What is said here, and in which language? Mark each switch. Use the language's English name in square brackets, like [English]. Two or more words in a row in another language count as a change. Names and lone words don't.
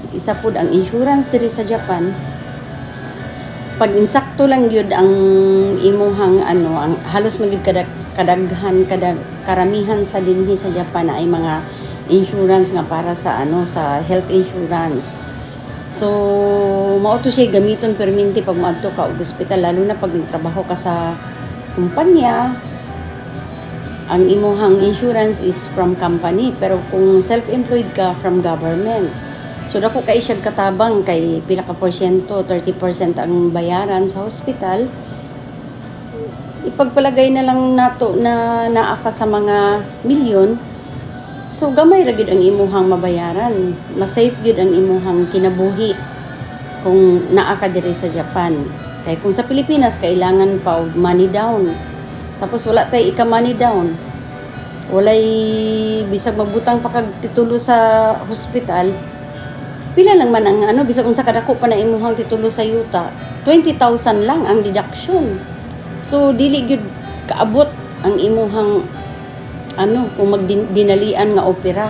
[Cebuano] Isa pud ang insurance diri sa Japan, pag insakto lang gyud ang imuhang ang halos magyud karamihan sa dinhi sa Japan ay mga insurance nga para sa sa [English] health insurance. [Cebuano] So mao to siya gamiton perminti pag moadto ka og ospital, lalo na pag nagtrabaho ka sa kumpanya. Ang imuhang [English] insurance is from company, [Cebuano] pero kung self-employed ka, [English] from government. [Cebuano] So dako kay siya katabang kay pila ka porsyento, 30% ang bayaran sa hospital. Ipagpalagay na lang nato na naa ka sa mga milyon. So gamay ra gyud ang imuhang mabayaran. Mas safe gyud ang imuhang kinabuhi kung naa ka diri sa Japan. Kay kung sa Pilipinas kailangan pa og [English] money down. [Cebuano] Tapos wala tay ika [English] money down. [Cebuano] Walay bisag magbutang pa kag titulo sa hospital. Pila lang man ang bisag unsa kadako pa na imuhang titulo sa yuta, 20,000 lang ang deduction. So dili gyud kaabot ang imuhang kung magdinalian nga opera.